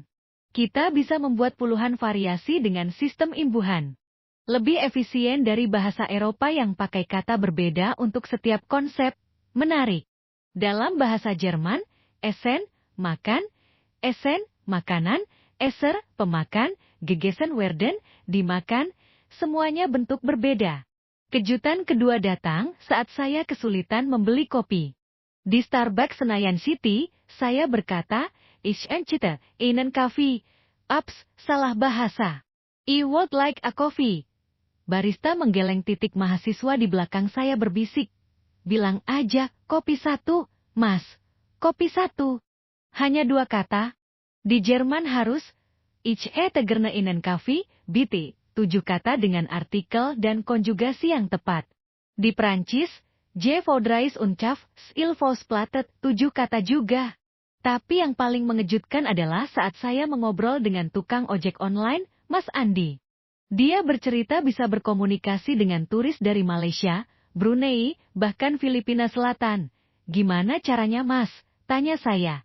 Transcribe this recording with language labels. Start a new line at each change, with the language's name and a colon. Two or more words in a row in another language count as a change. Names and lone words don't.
Indonesian: Kita bisa membuat puluhan variasi dengan sistem imbuhan. Lebih efisien dari bahasa Eropa yang pakai kata berbeda untuk setiap konsep. Menarik. Dalam bahasa Jerman, Essen, makan, Essen, makanan, Esser, pemakan,
German: gegessen werden,
Indonesian: dimakan, semuanya bentuk berbeda." Kejutan kedua datang saat saya kesulitan membeli kopi. Di Starbucks Senayan City, saya berkata,
German: "Ich möchte einen Kaffee."
Indonesian: Ups, salah bahasa.
English: "I would like a coffee."
Indonesian: Barista menggeleng. Mahasiswa di belakang saya berbisik. "Bilang aja, kopi 1, Mas. Kopi 1. Hanya 2 kata. Di Jerman harus,
German: Ich hätte gerne einen Kaffee, bitte,
Indonesian: 7 kata dengan artikel dan konjugasi yang tepat. Di Prancis,
French: Je voudrais un caf, il faut platet,
Indonesian: 7 kata juga. Tapi yang paling mengejutkan adalah saat saya mengobrol dengan tukang ojek online, Mas Andi. Dia bercerita bisa berkomunikasi dengan turis dari Malaysia, Brunei, bahkan Filipina Selatan. Gimana caranya, Mas? Tanya saya.